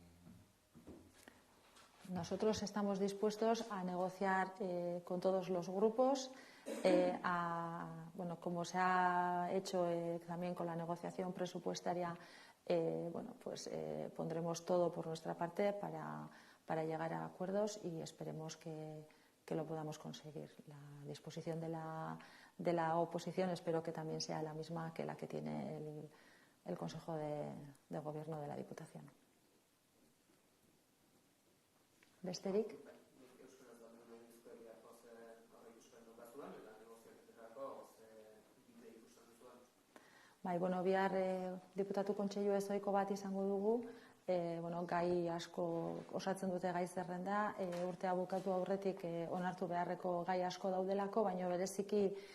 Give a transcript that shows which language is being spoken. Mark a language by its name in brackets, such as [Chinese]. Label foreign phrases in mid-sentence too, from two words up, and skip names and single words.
[Spanish] Nosotros estamos dispuestos a negociar con todos los grupos, como se ha hecho también con la negociación presupuestaria, pondremos todo por nuestra parte para llegar a acuerdos y esperemos que lo podamos conseguir. La disposición de la oposición espero que también sea la misma que la que tiene el Consejo de Gobierno de la Diputación. [Basque] Besterik? Bihar diputatu kontseilu ezoiko bat izango dugu, gai asko osatzen dute gai zerrenda, urtea bukatu aurretik onartu beharreko gai asko daudelako, baina bereziki